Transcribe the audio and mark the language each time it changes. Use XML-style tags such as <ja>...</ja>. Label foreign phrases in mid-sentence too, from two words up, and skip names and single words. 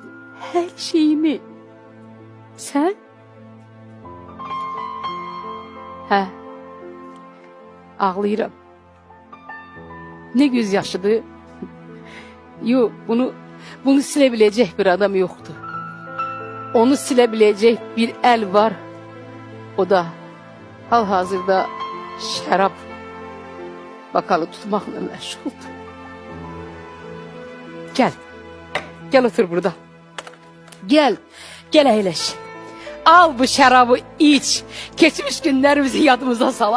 <tr>Her şeyimi. Sen?</tr> <az>Hə, ağlayıram.</az> <tr>Ne gözyaşıdır. Yok, bunu silebilecek bir adam yoktu. Onu silebilecek bir el var. O da</tr> <az>hal-hazırda şərab</az> <tr>bakalı tutmakla meşguldu. Gel otur burada.</tr> <az>Gel əyləş. Al bu şərabı iç. Keçmiş günlərimizi yadımıza salaq.</az>